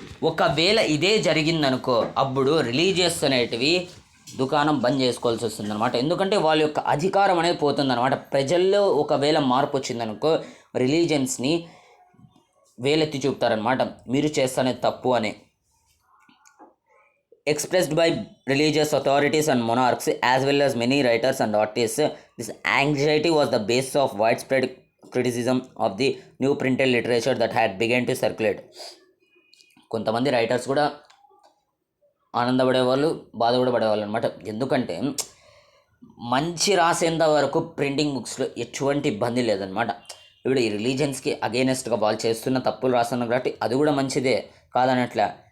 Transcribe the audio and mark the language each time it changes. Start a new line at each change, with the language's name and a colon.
Telugu: ఒకవేళ ఇదే జరిగిందనుకో అప్పుడు రిలీజియస్ అనేటివి దుకాణం బంద్ చేసుకోవాల్సి వస్తుంది అనమాట. ఎందుకంటే వాళ్ళ యొక్క అధికారం అనేది పోతుందన్నమాట. ప్రజల్లో ఒకవేళ మార్పు వచ్చిందనుకో రిలీజియన్స్ని వేలెత్తి చూపుతారనమాట, మీరు చేస్తానే తప్పు అని.
English: Expressed by religious authorities and monarchs as well as many writers and artists, this anxiety was the basis of widespread criticism of the new printed literature that had begun to circulate.
Telugu: కొంతమంది writers కూడా ఆనందపడేవాళ్ళు, బాధ కూడా పడేవాళ్ళు అనమాట. ఎందుకంటే మంచి రాసేంత వరకు printing బుక్స్లో ఎటువంటి ఇబ్బంది లేదనమాట. ఇప్పుడు ఈ రిలీజియన్స్కి అగెయినెస్ట్గా వాళ్ళు చేస్తున్న తప్పులు రాస్తున్నారు కాబట్టి అది కూడా మంచిదే కాదనట్లా.